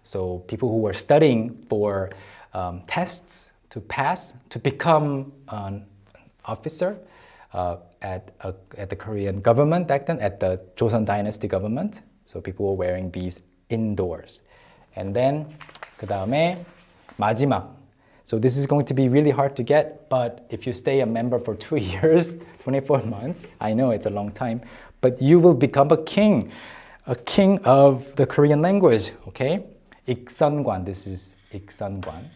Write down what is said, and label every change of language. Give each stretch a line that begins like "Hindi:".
English: So people who were studying for tests to pass to become an officer at the Korean government back then, at the Joseon Dynasty government. So people were wearing these indoors. And then
Korean: 그 다음에 마지막.
English: So this is going to be really hard to get, but if you stay a member for 2 years, 24 months, I know it's a long time, but you will become a king of the Korean language, okay? 익선관, this is 익선관.